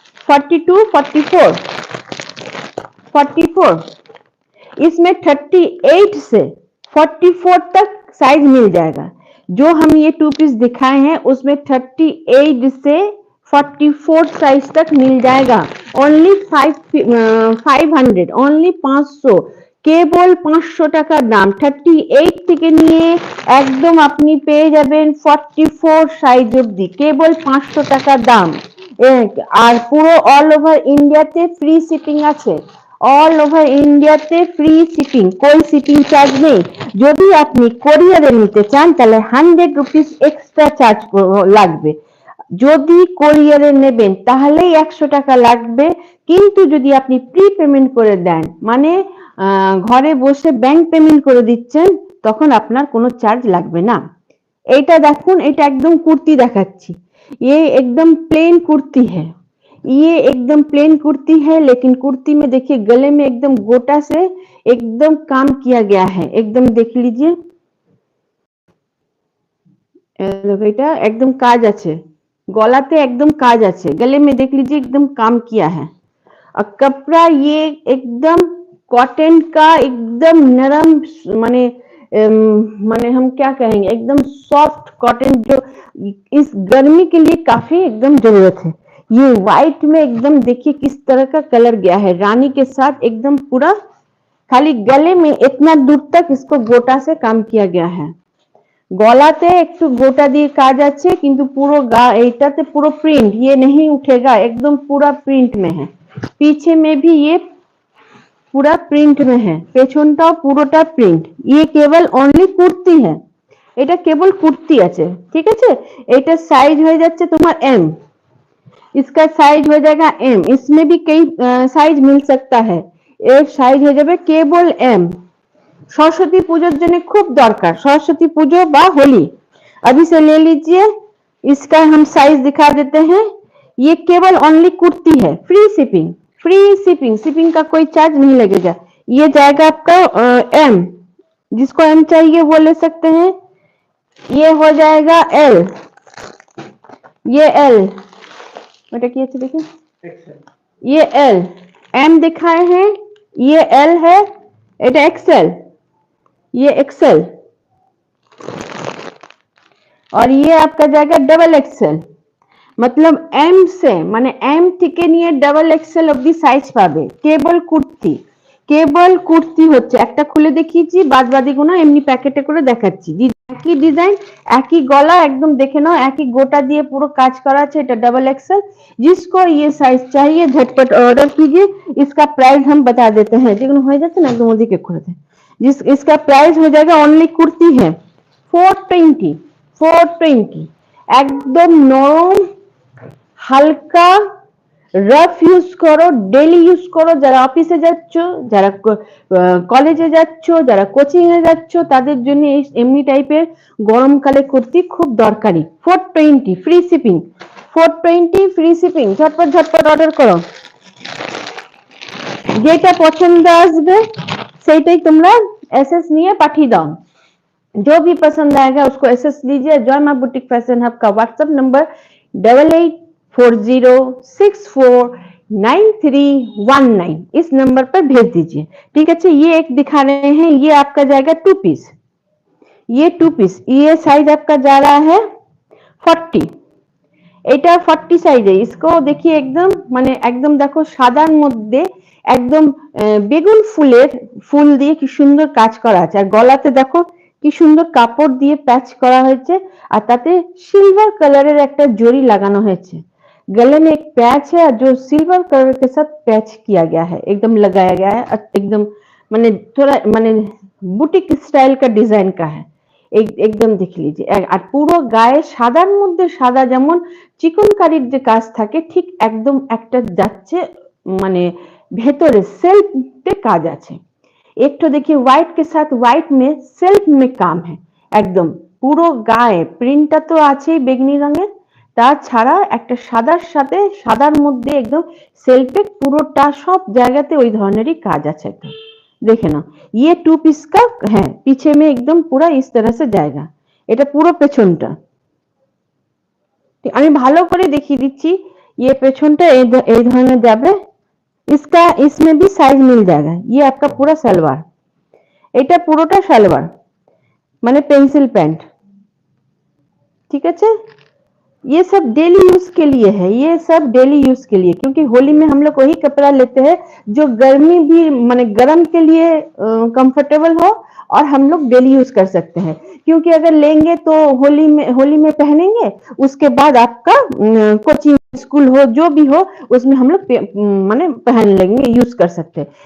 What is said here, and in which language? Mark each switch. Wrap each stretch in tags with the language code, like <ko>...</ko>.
<hi>42, 44, 44, इसमें 38 से 44 तक साइज मिल जाएगा। जो हम ये 2 पीस दिखाए हैं उसमें 38 से 44 साइज तक मिल जाएगा।</hi> <bn>ओनली 500, ओनली 500, কেবল 500 টাকা দাম। 38 থেকে নিয়ে একদম আপনি পেয়ে যাবেন 44 সাইজ অবধি, কেবল 500 টাকা দাম। আর পুরো অল ওভার ইন্ডিয়াতে ফ্রি শিপিং আছে, অল ওভার ইন্ডিয়াতে ফ্রি শিপিং, कोई শিপিং চার্জ নেই। যদি আপনি কোরিয়ারে নিতে চান তাহলে 100 রুপিস এক্সট্রা চার্জ লাগবে। যদি কোরিয়ারে নেবেন তাহলেই 100 টাকা লাগবে, কিন্তু যদি আপনি প্রি পেমেন্ট করে দেন মানে ঘরে বসে ব্যাংক পেমেন্ট করে দিচ্ছেন তখন আপনার কোনো চার্জ লাগবে না। এইটা দেখুন, এটা একদম কুর্তি দেখাচ্ছি,</bn> <hi>ये एकदम प्लेन कुर्ती है, ये एकदम प्लेन कुर्ती है, लेकिन कुर्ती में देखिए गले में एकदम गोटा से एकदम काम किया गया है, एकदम देख लीजिए এটা एकदम কাজ আছে, गलाते एकदम काज আছে, गले में देख लीजिए एकदम काम किया है। और कपड़ा ये एकदम कॉटन का, एकदम नरम, माने माने हम क्या कहेंगे, एकदम सॉफ्ट कॉटन, जो इस गर्मी के लिए काफी एकदम जरूरत है। ये व्हाइट में एकदम देखिए किस तरह का कलर गया है, रानी के साथ एकदम पूरा, खाली गले में इतना दूर तक इसको गोटा से काम किया गया है।</hi> <bn>गलाते একটু গোটা দিয়ে কাজ আছে, কিন্তু পুরো এইটাতে পুরো प्रिंट,</bn> <hi>ये नहीं उठेगा, एकदम पूरा प्रिंट में है। पीछे में भी ये पूरा प्रिंट में है,</hi> <bn>পেছনটাও পুরোটা প্রিন্ট।</bn> <hi>ये केवल ओनली कुर्ती है,</hi> <bn>এটা কেবল কুর্তি আছে, ঠিক আছে। এটা সাইজ হয়ে যাচ্ছে তোমার এম,</bn> <hi>इसका साइज हो जाएगा एम, इसमें भी कई साइज मिल सकता है। एक साइज हो जाए केवल एम।</hi> <bn>सरस्वती पूजोर जन्य खूब दरकार,</bn> <hi>सरस्वती पूजो बा होली, अभी से ले लीजिए। इसका हम साइज दिखा देते हैं, ये केवल ओनली कुर्ती है, free shipping, free shipping, shipping का कोई चार्ज नहीं लगेगा। ये जाएगा आपका एम, जिसको एम चाहिए वो ले सकते हैं। ये हो जाएगा एल, ये एल,</hi> <bn>ওটা কি আছে দেখি,</bn> <hi>ये एल, एम दिखाए हैं, ये एल है, এটা एक्सएल, ये एक्सएल, और ये आपका जाएगा डबल एक्सएल। मतलब एम से माने एम</hi> <bn>থেকে নিয়ে ডাবল এক্সেল অবধি সাইজ পাবে। কেবল কুর্তি, কেবল কুর্তি হচ্ছে একটা খুলে দেখিয়েছি, বাদ বাদিগুলো এমনি প্যাকেটে করে দেখাচ্ছি। একই ডিজাइन, একই गला, एकदम देखे नाओ একই গোটা দিয়ে পুরো কাজ করা আছে।</bn> <hi>এটা डबल एक्सएल। जिसको ये साइज चाहिए झटपट ऑर्डर कीजिए। इसका प्राइस हम बता देते हैं,</hi> <bn>যেগুলো হয়ে যাচ্ছে না একদম ওদিকে খুলে দেন।</bn> <hi>जिस इसका प्राइस हो जाएगा, ओनली कुर्ती है 420, 420 एकदम नरम</hi> <bn>হালকা রাফ ইউজ করো, ডেইলি ইউজ করো, যারা অফিসে যাচ্ছ, যারা কলেজে যাচ্ছ, যারা কোচিং এ যাচ্ছ, তাদের জন্য এই এমনি টাইপের গরমকালে কুর্তি খুব দরকারি। 420 ফ্রি শিপিং, 420 ফ্রি শিপিং। ঝটপট ঝটপট অর্ডার করো, যেটা পছন্দ আসবে সেইটাই তোমরা এসএস নিয়ে পাঠিয়ে দাও।</bn> <hi>जो भी पसंद आएगा उसको एसएस लीजिए। जॉय मां बुटीक फैशन हब का व्हाट्सएप नंबर 8840649319 इस नंबर पर भेज दीजिए। ठीक है, ये एक दिखा रहे हैं, ये आपका जाएगा 2 पीस, ये 2 पीस, ये साइज आपका जा रहा है 40,</hi> <bn>এটা 40 সাইজে।</bn> <hi>इसको देखिए एकदम</hi> <bn>মানে একদম দেখো সাদার মধ্যে একদম বেগুন ফুলের ফুল দিয়ে কি সুন্দর কাজ করা আছে, আর গলাতে দেখো কি সুন্দর কাপড় দিয়ে প্যাচ করা হয়েছে, আর তাতে সিলভার কালারের একটা জরি লাগানো হয়েছে।</bn> <hi>गले में एक पैच है जो सिल्वर कलर के साथ पैच किया गया है, एकदम लगाया गया है, एकदम माने थोड़ा माने बुटीक स्टाइल का डिजाइन का है।</hi> <bn>একদম দেখে लीजिए। আর পুরো গায়ে সাদার মধ্যে সাদা যেমন চিকনকারির যে কাজ থাকে ঠিক একদম একটা যাচ্ছে মানে ভেতরে सेल्फ पे কাজ আছে।</bn> <hi>एक तो देखिए व्हाइट के साथ व्हाइट में सेल्फ में काम है,</hi> <bn>एकदम পুরো গায়ে প্রিন্টটা তো আছেই বেগনি রঙের, তাছাড়া একটা সাদার সাথে সাদার মধ্যে একদম সেলফে পুরোটা সব জায়গাতে ওই ধরনেরই কাজ আছে।</bn> <hi>देखे ना, ये 2 पीस का है, पीछे में एकदम पूरा इस तरह से जाएगा।</hi> <bn>এটা পুরো পেছনটা আমি ভালো করে দেখিয়ে দিচ্ছি।</bn> <hi>ये</hi> <bn>পেছনটা এই ধরনের যাবে,</bn> <hi>इसका इसमें भी साइज मिल जाएगा। ये आपका पूरा सलवार,</hi> <bn>এটা পুরোটা সালোয়ার মানে পেন্সিল প্যান্ট।</bn> <hi>ठीक है, ये सब डेली यूज के लिए है, ये सब डेली यूज के लिए, क्योंकि होली में हम लोग वही कपड़ा लेते हैं जो गर्मी भी माने गर्म के लिए कंफर्टेबल हो और हम लोग डेली यूज कर सकते हैं। क्योंकि अगर लेंगे तो होली में पहनेंगे, उसके बाद आपका कोचिंग स्कूल हो जो भी हो उसमें हम लोग माने पहन लेंगे, यूज कर सकते हैं।</hi>